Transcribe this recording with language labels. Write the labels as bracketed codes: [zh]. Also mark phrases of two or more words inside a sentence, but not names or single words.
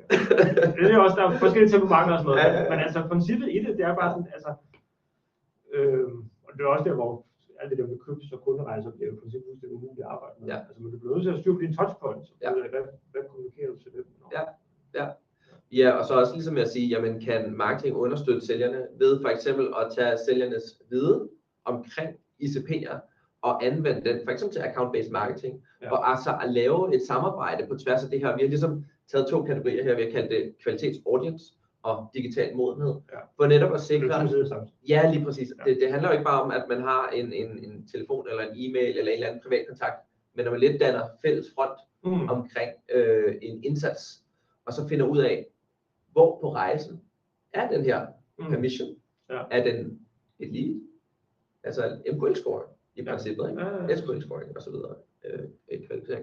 [da] Det er også, der er forskellige temperamenter og sådan noget, men altså princippet i det er bare sådan, altså, og det er også der, hvor alt det der med købs- og kunderejser bliver i princippet fuldstændig umuligt at arbejde med. Altså, men du bliver nødt til at styre på dine touchpoints. Hvad kommunikerer du til dem? Ja, og så også ligesom at sige, jamen kan marketing understøtte sælgerne ved for eksempel at tage sælgernes viden omkring ICP'er og anvende den for eksempel til [en] account-based marketing, [da] og altså at lave et samarbejde på tværs af det her. Vi har ligesom taget 2 kategorier her, vi har kaldt det kvalitetsaudience og digital modenhed, for netop at sikre, lige præcis. Det handler jo ikke bare om, at man har en telefon eller en e-mail eller en eller anden privat kontakt, men når man lidt danner fælles front omkring en indsats, og så finder ud af, hvor på rejsen er den her permission, er den et lead, altså MQL-scoring i princippet, SQL-scoring og så videre, kvalificering.